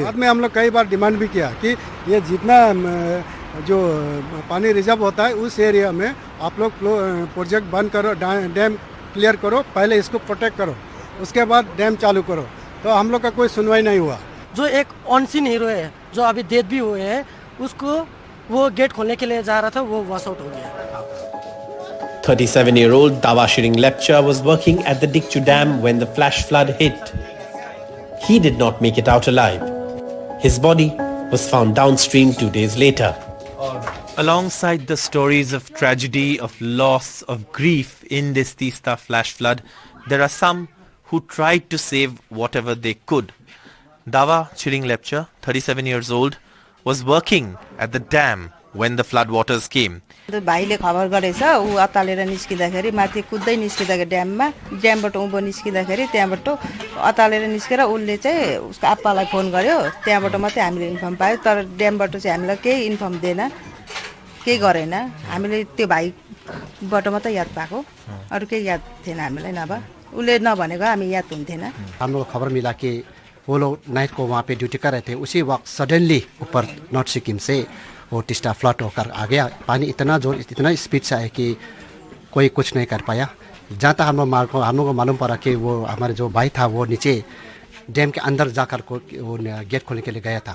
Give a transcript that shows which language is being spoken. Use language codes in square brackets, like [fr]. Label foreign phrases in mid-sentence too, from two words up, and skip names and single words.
[hi] बाद में हम लोग कई बार डिमांड भी किया कि ये जितना जो पानी रिजर्व होता है उस एरिया में आप लोग प्रोजेक्ट बंद करो, डैम क्लियर करो, पहले इसको प्रोटेक्ट करो, उसके बाद डैम चालू करो. तो हम लोग का कोई सुनवाई नहीं हुआ. जो एक [en] on-scene hero [hi] है जो अभी डेथ भी हुए हैं, उसको वो गेट खोलने के लिए जा रहा था, वो [en] wash out [hi] हो गया. [en] 37-year-old Dawa Shiring Lepcha was working at the Dikchu Dam when the flash flood hit. He did not make it out alive. His body was found downstream 2 days later. Alongside the stories of tragedy, of loss, of grief in this Teesta flash flood, there are some who tried to save whatever they could. Dawa Shiring Lepcha, 37 years old, was working at the dam when the flood waters came. [ne] भाइले खबर गरेछ, ऊ अतालेर निस्किँदाखेरि माथि कुद्दै निस्किँदाखेरि ड्यामबाट उँभो निस्किँदाखेरि त्यहाँबाट अतालेर निस्केर उसले चाहिँ उसको आप्पालाई फोन गर्यो, त्यहाँबाट मात्रै हामीले इन्फर्म पायो. तर ड्यामबाट चाहिँ हामीलाई केही इन्फर्म दिएन, केही गरेन. हामीले त्यो भाइबाट मात्रै याद पाएको, अरू केही याद थिएन हामीलाई. नभए उसले नभनेको हामी याद हुन्थेन. [hi] हम लोग खबर मिला कि वो लोग नाइट को वहाँ पे ड्यूटी कर रहे थे, उसी वक्त सडनली ऊपर नॉर्थ सिक्किम से वो टीस्टा फ्लड होकर आ गया. पानी इतना जोर, इतना स्पीड से है कि कोई कुछ नहीं कर पाया. जहाँ तक हम लोग को मालूम पड़ा कि वो हमारे जो भाई था वो नीचे डैम के अंदर जाकर वो गेट खोलने के लिए गया था.